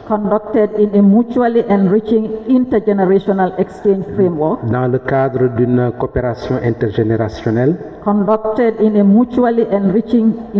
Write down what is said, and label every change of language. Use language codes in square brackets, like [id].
[en] conducted in a mutually enriching intergenerational exchange framework, [fr] dans le cadre d'une coopération intergénérationnelle, [en] conducted in a mutually enriching